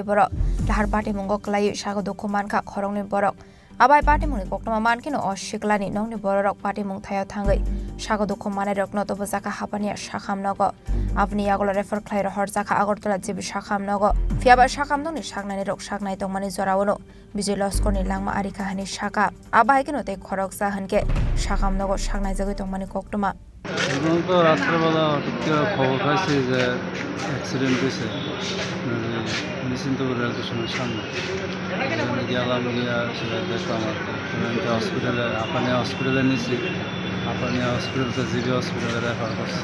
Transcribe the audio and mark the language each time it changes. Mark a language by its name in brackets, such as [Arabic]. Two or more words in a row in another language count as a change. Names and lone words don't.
[Kok Borok] borok lahar pati mungo kalaye sagodo khumankha khorongni borok abai party mungni koktuma mankino oshiklani nongni borok party mung thayo thangai sagodo khomane rokno to bojaka hapani shakham nogo apni agolo refer khlaira horjaka Agartala jibi shakham nogo fiaba shakham nongni shagnani rok shagnai tongmani jorawono bijay loskorni langma ari kahani shaka abai kino te khorok sahanke shakham nogo shagnai jagoi tongmani koktuma [Bangla] তো রাত্রেবেলা হঠাৎ খবর পাইছি যে অ্যাক্সিডেন্ট হয়েছে নিশ্চিন্তপুর রেল স্টেশনের সামনে গেলাম গিয়া সেটা দেখলাম আর কি হসপিটালে আপানিয়া হসপিটালে নিয়েছি আপানিয়া হসপিটালতে জিবি হসপিটালে রেফার করছে।